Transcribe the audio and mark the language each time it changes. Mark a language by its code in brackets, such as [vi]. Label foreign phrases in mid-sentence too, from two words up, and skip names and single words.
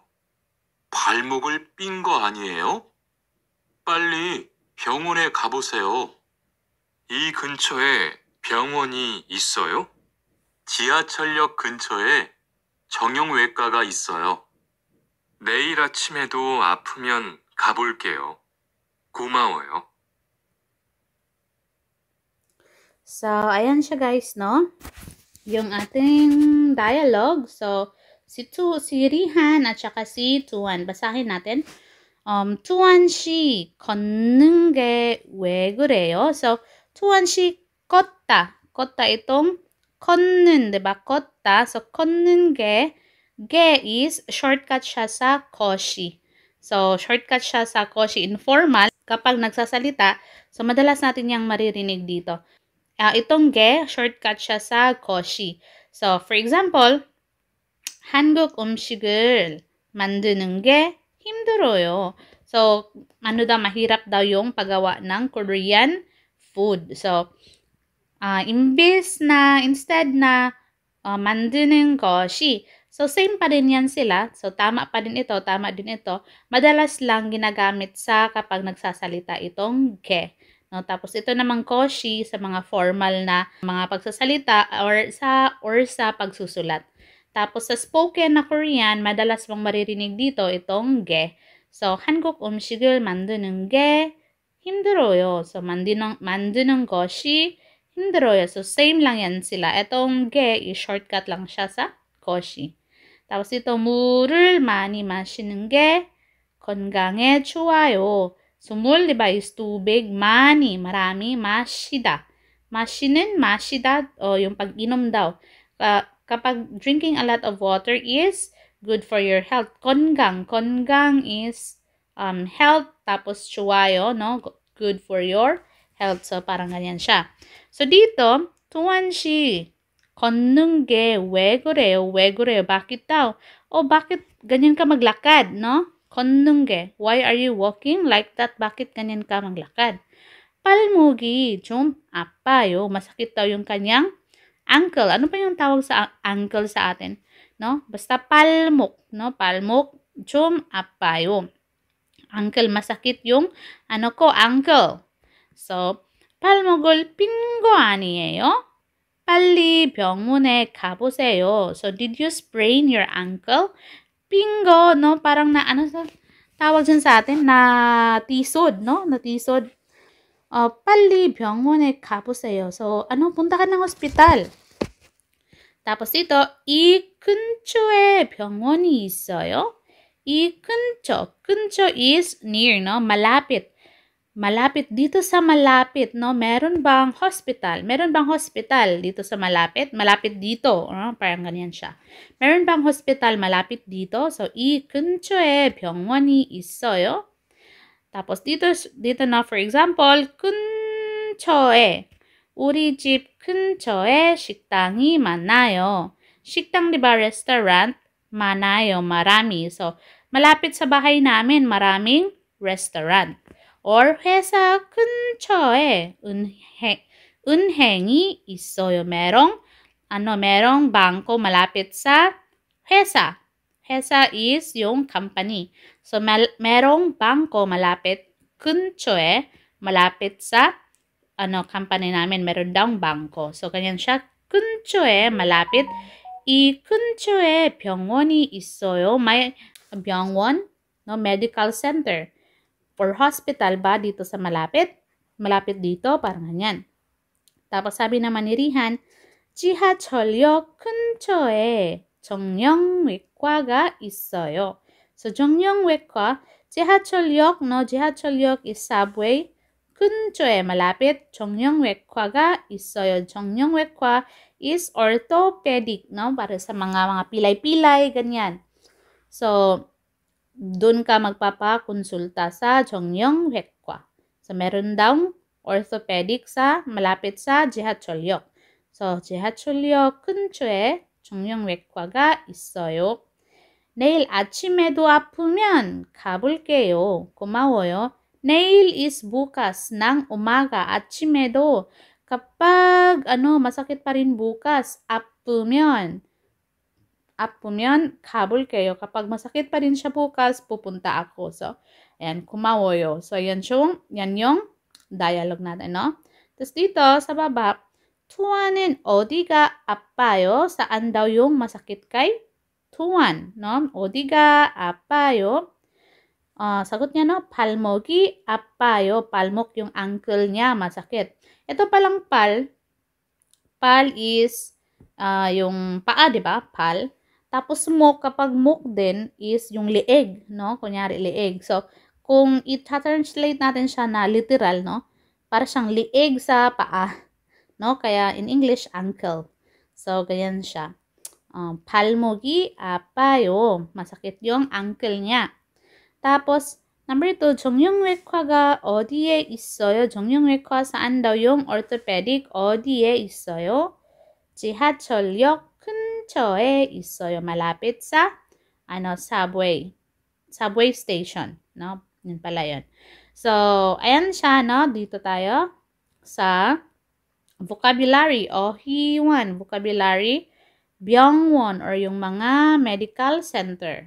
[ko] 발목을 삔 거 아니에요? 빨리 병원에 가보세요. 이 근처에 병원이 있어요? 지하철역 근처에 정형외과가 있어요. 내일 아침에도 아프면 가볼게요. 고마워요. [tl] So, ayan siya guys, no? Yung ating dialogue. So, si Rihan at saka si Tuan. Basahin natin. [ko] 투한 씨 걷는 게 왜 그래요? So, 투한 씨 걷다. 걷다 itong 걷는, diba? 걷다. [tl] So, [ko] 걷는 게 [tl] Ge [en] is shortcut [tl] siya sa koshi. So, shortcut siya sa koshi informal kapag nagsasalita. So, madalas natin yang maririnig dito. Itong ge, shortcut siya sa koshi. [en] So, for example, [ko] 한국 음식을 만드는 게 힘들어요. [tl] So, ano daw, mahirap daw yung paggawa ng [en] Korean food. [tl] So, instead na [ko] 만드는 것이, [tl] so same pa rin yan sila. So, tama pa din ito, tama din ito. Madalas lang ginagamit sa kapag nagsasalita itong ge. No, tapos ito namang koshi sa mga formal na mga pagsasalita or sa pagsusulat. Tapos sa spoken na Korean, madalas mong maririnig dito itong ge. So, [ko] 한국 음식을 만드는 게 힘들어요. So, 만드는 것이 힘들어요. [tl] So, same lang yan sila. Itong ge, shortcut lang siya sa koshi. tapos ito, [ko] 물을 많이 마시는 게 건강에 좋아요. So, 물, [tl] diba, is tubig. [ko] 많이, marami, 마시다. 마시는, 마시다, [tl] yung pag-inom daw. [en] Kapag drinking a lot of water is good for your health. [ko] 건강, 건강 [en] is health, [ko] tapos 좋아요, no? [en] Good for your health. So, [tl] parang ganyan siya. So, dito, tuwan si [ko] 걷는 게 왜 그래요? 왜 그래요? [tl] Bakit daw? Bakit ganyan ka maglakad, no? [ko] 걷는 게. [en] Why are you walking like that? [tl] Bakit ganyan ka maglakad? [ko] 발목이 좀 아파요. [tl] Masakit daw yung kanyang ankle. Ano pa yung tawag sa ankle sa atin? No? Basta palmok, no? [ko] 발목 좀 아파요. [tl] Ankle, masakit yung ankle. So, [ko] 발목을 삔 거 아니에요? 빨리 병원에 가보세요. [en] So, did you sprain your ankle? [ko] 삔 거, [tl] no? Parang na, tawag dyan sa atin? Na tisod, no? Na tisod. [ko] 빨리 병원에 가보세요. [tl] So, punta ka ng hospital. tapos ito, [ko] 이 근처에 병원이 있어요. 이 근처 [en] is near, [ko] no? [tl] Malapit. Malapit. Dito sa malapit, no? Meron bang hospital? Meron bang hospital dito sa malapit? Malapit dito. Parang ganyan siya. Meron bang hospital malapit dito? So, [ko] 이 근처에 병원이 있어요. [tl] tapos dito na, [en] for example, [ko] 근처에. 우리 집 근처에 식당이 많아요. 식당, [tl] diba? Restaurant. 많아요. marami. So, malapit sa bahay namin, maraming restaurant. [ko] Or 회사 근처에 은행이 있어요. [tl] merong bangko malapit sa 회사. 회사 is yung company. So, merong bangko malapit 근처에, malapit sa company namin, meron daw bangko. So, ganyan siya. 근처에, malapit. [ko] 이 근처에 병원이 있어요. [tl] May 병원, [en] no, medical center. For hospital [tl] ba dito sa malapit? Malapit dito, parang ganyan. tapos sabi naman ni Rihan, [ko] 지하철역 근처에 정형외과가 있어요. So, 정형외과, 지하철역, no? 지하철역 [en] is subway. [ko] 근처에, malapit. 정형외과가 있어요. [en] 정형외과 is orthopedic, no? [tl] Para sa mga pilay-pilay, ganyan. So, doon ka magpapakonsulta sa 정형외과. So, meron daw orthopedic sa malapit sa 지하철역. [ko] So, 지하철역 근처에 정형외과가 있어요. 내일 아침에도 아프면 가볼게요. 고마워요. 내일 [tl] is bukas ng umaga. 아침에도 kapag masakit pa rin bukas, [ko] 아프면 가볼게요. [tl] Kapag masakit pa rin siya bukas, pupunta ako. So, ayan, kumawoyo. So, yan yung dialogue natin, no? Tapos dito, sa baba, [ko] 투아는 어디가 아파요? [tl] Saan daw yung masakit kay 투안, no? [ko] 어디가 아파요? [tl] 사got niya, no? [ko] 발목이 아파요. [tl] 발목 yung ankle niya, masakit. Ito palang pal is yung paa, di ba? Pal. Tapos mok, kapag mok din is yung lieg, no? Kunyari lieg. So, kung i-translate natin siya na literal, no? Para siyang lieg sa paa, no? Kaya in English, ankle. So, ganyan siya. [ko] 발목이 아파요. [tl] masakit yung ankle niya. tapos, number 2, [ko] 정형외과가 어디에 있어요? [tl] 정형외과 saan daw yung orthopedic? [ko] 어디에 있어요? 지하철역 근처에 있어요. [tl] Malapit sa [en] subway station, [tl] no? Yun pala yun. So, ayan siya, no? Dito tayo sa vocabulary o Hiwan vocabulary, 병원 or yung mga [en] medical center.